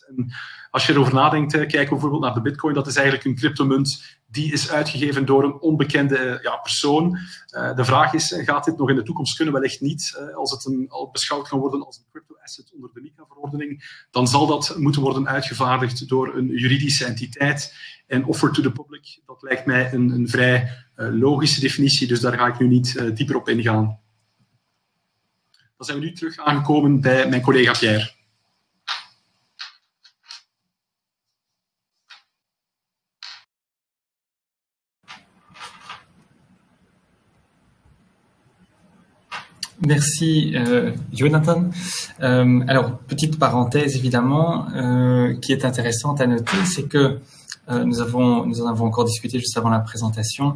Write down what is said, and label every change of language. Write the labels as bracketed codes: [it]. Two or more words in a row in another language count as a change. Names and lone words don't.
[nl] En als je erover nadenkt, kijk bijvoorbeeld naar de Bitcoin, dat is eigenlijk een cryptomunt die is uitgegeven door een onbekende persoon. De vraag is, gaat dit nog in de toekomst kunnen? Wellicht niet. Als het al beschouwd kan worden als een crypto-asset onder de MiCA-verordening, dan zal dat moeten worden uitgevaardigd door een juridische entiteit. [en] En offer to the public, [nl] dat lijkt mij een vrij logische definitie, dus daar ga ik nu niet dieper op ingaan. Dan zijn we nu terug aangekomen bij mijn collega Pierre. [fr] Merci Jonathan. Alors, petite parenthèse évidemment, qui est intéressante à noter, c'est que nous en avons encore discuté juste avant la présentation.